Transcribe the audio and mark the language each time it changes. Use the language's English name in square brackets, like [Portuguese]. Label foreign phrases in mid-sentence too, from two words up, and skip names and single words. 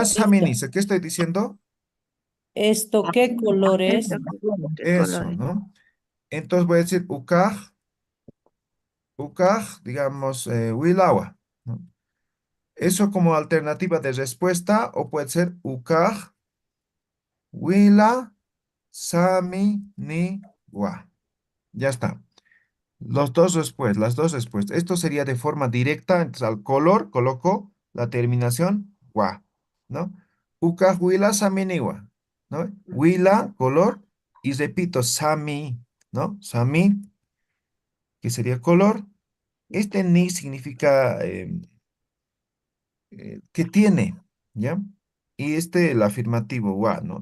[Aymara] una saminiza. [Spanish] ¿Qué estoy diciendo? ¿Esto qué color es? ¿Qué Eso, colores? ¿no? Entonces voy a decir ukaj, digamos, wilawa, ¿no? Eso como alternativa de respuesta, o puede ser [Aymara] ukaj, wila, sami, ni, wa. [Spanish] Ya está. Las dos respuestas. Esto sería de forma directa, entonces al color coloco la terminación wa, ¿no? [Aymara] Uka, huila, sami, niwa, [Spanish] ¿no? Huila, color, y repito, sami, ¿no? Sami, que sería color. Este ni significa que tiene, ¿ya? Y el afirmativo wa, ¿no?